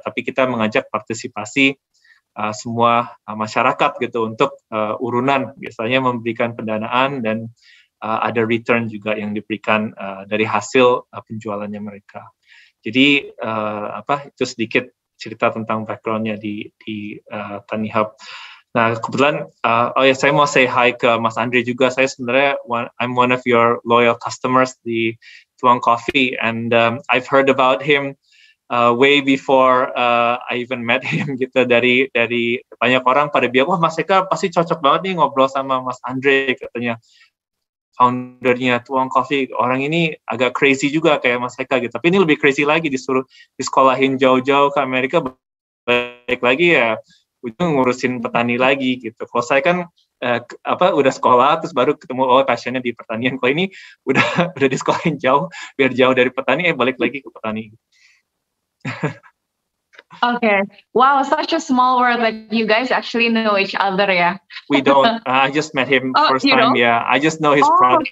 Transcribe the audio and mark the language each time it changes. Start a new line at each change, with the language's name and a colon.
Indonesian: Tapi kita mengajak partisipasi semua masyarakat gitu untuk urunan biasanya memberikan pendanaan dan ada return juga yang diberikan dari hasil penjualannya mereka. Jadi itu sedikit cerita tentang background-nya di Tani Hub. Nah, kebetulan, saya mau
English: say hi
Indonesian: ke Mas Andre juga. Saya sebenarnya
English: I'm one of your loyal customers di Tuang Coffee, and I've heard about him way before I even met him gitu.
Indonesian: Dari banyak orang pada bilang, wah Mas Eka pasti cocok banget nih ngobrol sama Mas Andre, katanya. Foundernya Tuang Coffee, orang ini agak
English: crazy
Indonesian: juga kayak Mas Eka gitu. Tapi ini lebih
English: crazy
Indonesian: lagi, disuruh disekolahin jauh-jauh ke Amerika, balik lagi ya ujung ngurusin petani lagi gitu. Kalau saya kan udah sekolah terus baru ketemu passionnya di pertanian. Kalau ini udah disekolahin jauh, biar jauh dari petani balik lagi ke petani. Okay.
English: Wow, such a small world that you guys actually know each other, yeah. We don't. I just met him first you time. don't? Yeah, I just know his products.